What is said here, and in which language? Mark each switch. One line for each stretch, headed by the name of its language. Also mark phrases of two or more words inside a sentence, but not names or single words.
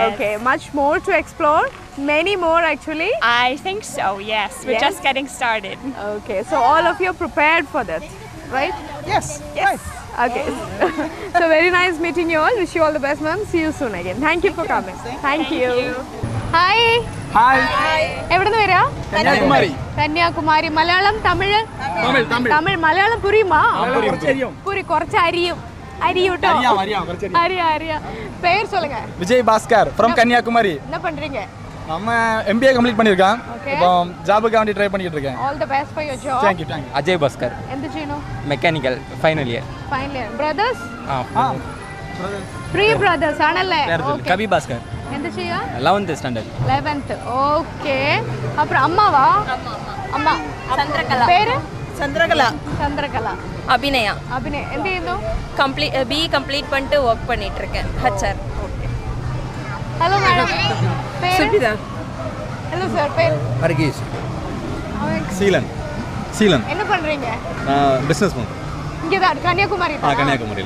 English: Okay. Much more to explore? Many more actually? I think so, yes. We're Yes? just getting started. Okay. So, all of you are prepared for this, right? Yes. Yes. Okay. So, very nice meeting you all. Wish you all the best, ma'am. See you soon again. Thank you for coming. Thank you. Hi. ഹായ്
Malayalam: എവിടെ നിന്ന് വരാ? കന്യാകുമാരി. കന്യാകുമാരി. മലയാളം, തമിഴ്? തമിഴ്. മലയാളം പുരിയുமா? புரி കുറച്ച് അരിയും. അറിയുട്ടോ. അറിയാ.
Tamil: பேர் சொல்லுங்க. விஜய் பாஸ்கர் ஃப்ரம் கன்னியாகுமரி. என்ன பண்றீங்க? நம்ம MBA கம்ப்ளீட் பண்ணிருக்கேன். இப்போ ஜாபுக்கு வேண்டி ட்ரை பண்ணிட்டு இருக்கேன்.
English: All the best for your job. Thank you.
Tamil: அஜய் பாஸ்கர்.
Malayalam: എന്ത് ചെയ്യുന്നു?
English: mechanical final year. Final year. Brothers? ത്രീ
Malayalam: ബ്രദേഴ്സ് ആണല്ലേ? കവി ഭാസ്കർ. എന്ത് ചെയ്യാ?
English: 11th standard. 11th. Okay.
Tamil: அப்புறம் அம்மாவா? அம்மா. சந்திரகலா. பேரு? சந்திரகலா. அபிநயா.
Malayalam: എന്ത് ചെയ്യുന്നു?
Tamil: BE கம்ப்ளீட் பண்ணிட்டு வர்க் பண்ணிட்டு இருக்கேன். HR. ஹலோ மேடம். பேரு? சுபிதா. ஹலோ சார். பேர்? ஹர்கீஸ். சீலன். என்ன பண்றீங்க? பிசினஸ் பண்ணு. இங்க தான் கன்னியாகுமரி. கன்னியாகுமரியில.